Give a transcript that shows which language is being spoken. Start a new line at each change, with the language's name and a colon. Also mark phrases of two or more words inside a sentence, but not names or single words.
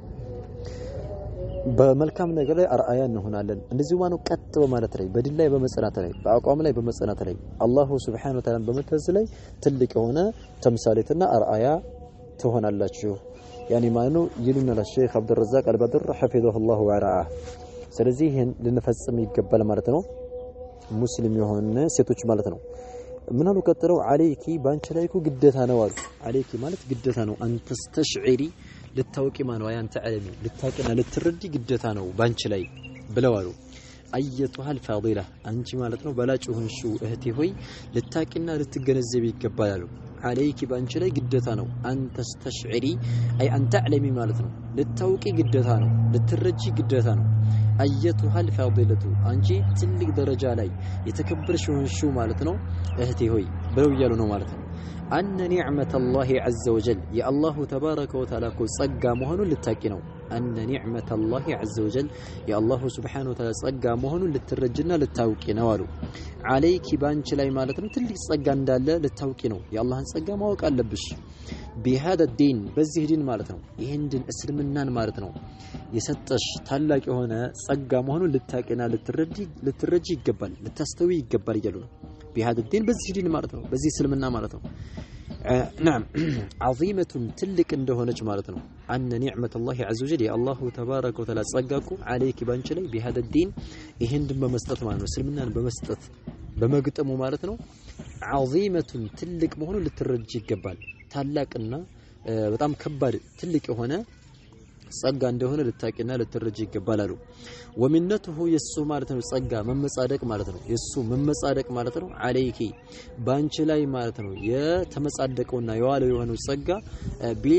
Amharic: በመልካም ነገር ላይ አርአያ እንሆናለን እንደዚህ ማነው ቀጥ በማለት ላይ በድል ላይ በመጽናት ላይ በአቋም ላይ በመጽናት ላይ
Arabic: الله سبحانه وتعالى
Amharic: በመታዘዝ ላይ ትልቅ የሆነ ተምሳሌትና አርአያ ትሆናላችሁ ያኒ ማነው ይሉና ለሼክ አብዱረዛቅ አልበድር
Arabic: حفظه الله ورعاه
Amharic: ስለዚህ ይሄን ልንፈጽም ይገባል ማለት ነው ሙስሊም የሆነ ሴቶች ማለት ነው ምናሉ ቀጥለው አለይኪ ባንቺ ላይ እኮ ግዴታ ነው አሉ አለይኪ ማለት ግዴታ ነው አንተስተሽዒሪ ልታውቂ ማነው ያንተ ዓለሚ ልታውቂና ልትረዲ ግዴታ ነው ባንቺ ላይ ብለው አሉ
Arabic: أيتها الفاضلة
Amharic: አንቺ ማለት ነው በላጭ ሆንሽው እህቴ ሆይ ልታውቂና ልትገነዘቢ ይገባል عليك ባንቺ ላይ ግዴታ ነው አንተስተሽዒሪ አይ አንተ ዓለሚ ማለት ነው ልታውቂ ግዴታ ነው ልትረጂ ግዴታ ነው
Arabic: أيتها الفاضلة
Amharic: አንቺ ትልቅ ደረጃ ላይ የተከበርሽ ሆንሽው ማለት ነው እህቴ ሆይ ብለው ይያሉ ነው ማለት ነው
Arabic: أن نعمة الله عز وجل يا الله تبارك وتعالى
Amharic: ጸጋ መሆኑን ልታቂ ነው
Arabic: أن نعمة الله عز وجل يا الله سبحانه وتعالى
Amharic: ጸጋ መሆኑን ልትረጅና ልታውቂ ነው አሉ عليك ባንቺ ላይ ማለት ነው ትልቅ ጸጋ እንዳለ ልታውቂ ነው የአላህን ጸጋ ማወቅ አለብሽ
Arabic: بهذا الدين
Amharic: በዚህ ዲን ማለት ነው ይሄን ዲን እስልምናን ማለት ነው የሰጠሽ ታላቅ የሆነ ጸጋ መሆኑን ልታቂና ልትረጂ ይገባል ልታስተዊ ይገባል ይላሉ
Arabic: بهذا الدين
Amharic: በዚህ ዲን ማለት ነው በዚህ እስልምና ማለት ነው
Arabic: نعم عظيمة تلك
Amharic: እንደሆነች ማለት ነው
Arabic: أن نعمة الله عز وجل يا الله تبارك وتعالى
Amharic: ጸጋኩ عليك ባንቺ ላይ
Arabic: بهذا الدين
Amharic: ይሄን ድን በመስጠት ማለት ነው እስልምናን በመስጠት በመግጠሙ ማለት ነው عظيمة ትልቅ መሆኑን ልትረጂ ይገባል ታላቅና በጣም ከባድ ትልቅ የሆነ ጸጋ እንደሆነ ልታቂና ልትረጂ ይገባል አሉ ወሚነቱሁ የሱ ማለት ነው ጸጋ መመጻደቅ ማለት ነው የሱ መመጻደቅ ማለት ነው አለይኪ ባንቺ ላይ ማለት ነው የተመጻደቀውና የዋለው የሆነው ጸጋ ቢል